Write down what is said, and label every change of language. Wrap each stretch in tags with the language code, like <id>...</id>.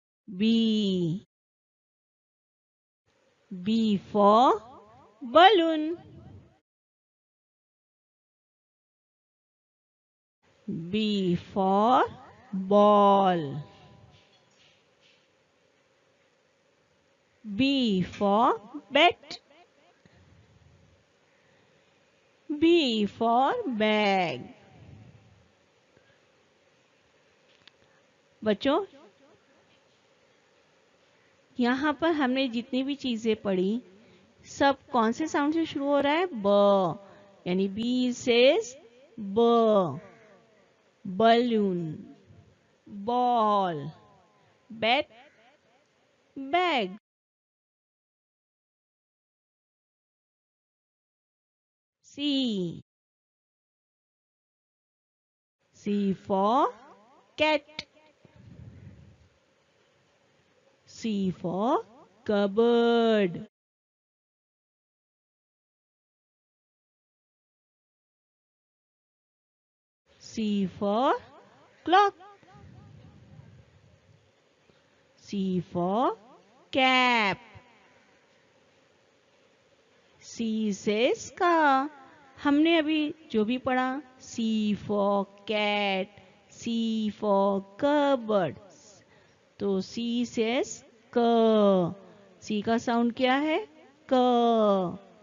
<en>B, B for balloon, B for ball, B for bat, B for bag।</en> <hi>बच्चों, यहाँ पर हमने जितनी भी चीजें पढ़ी सब कौन से साउंड से शुरू हो रहा है? ब, यानी</hi> <en>B says</en> <hi>ब।</hi> <en>Balloon, ball, bat, bag. C, C for cat, C for cupboard, C for clock, C for cap,</en> <hi>सी से का। हमने अभी जो भी पढ़ा,</hi> <en>C for cat, C for cupboard,</en> <hi>तो सी से क। सी का साउंड क्या है? क।</hi>